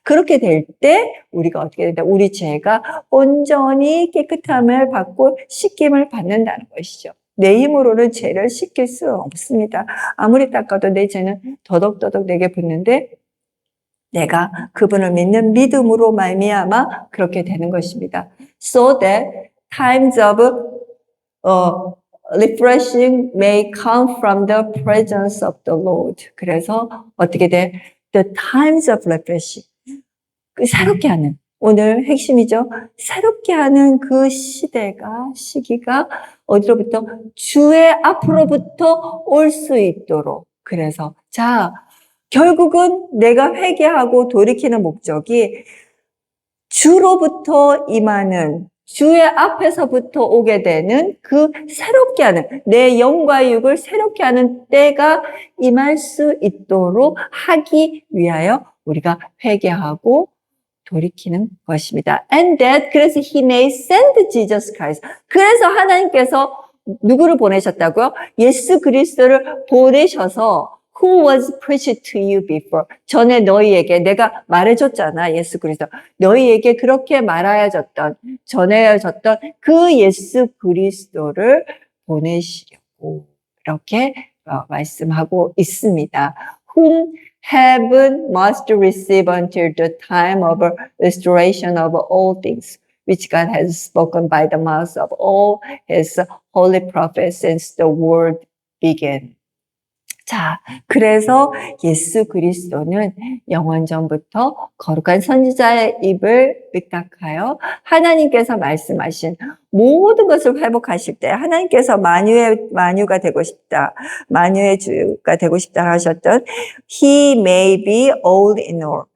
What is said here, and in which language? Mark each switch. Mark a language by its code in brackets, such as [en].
[ko] 그렇게 될 때 우리가 어떻게 된다? 우리 죄가 온전히 깨끗함을 받고 씻김을 받는다는 것이죠. 내 힘으로는 죄를 씻길 수 없습니다. 아무리 닦아도 내 죄는 더덕더덕 내게 붙는데 내가 그분을 믿는 믿음으로 말미암아 그렇게 되는 것입니다. [en] So that times of refreshing may come from the presence of the Lord. [ko] 그래서 어떻게 돼? [en] The times of refreshing. [ko] 새롭게 하는. 오늘 핵심이죠. 새롭게 하는 그 시기가 어디로부터? 주의 앞으로부터 올 수 있도록. 그래서 자, 결국은 내가 회개하고 돌이키는 목적이 주로부터 임하는 주의 앞에서부터 오게 되는 그 새롭게 하는 내 영과 육을 새롭게 하는 때가 임할 수 있도록 하기 위하여 우리가 회개하고 돌이키는 것입니다. [en] And that [ko] 그래서 [en] He may send Jesus Christ. [ko] 그래서 하나님께서 누구를 보내셨다고요? 예수 그리스도를 보내셔서 [en] Who was preached to you before? [ko] 전에 너희에게 내가 말해줬잖아, 예수 그리스도. 너희에게 그렇게 전해졌던 그 예수 그리스도를 보내시려고 이렇게 말씀하고 있습니다. [en] Whom heaven must receive until the time of restoration of all things, which God has spoken by the mouth of all His holy prophets since the world began. [ko] 자, 그래서 예수 그리스도는 영원전부터 거룩한 선지자의 입을 의탁하여 하나님께서 말씀하신 모든 것을 회복하실 때 하나님께서 만유가 되고 싶다, 만유의 주가 되고 싶다 하셨던 [en] He may be all in all.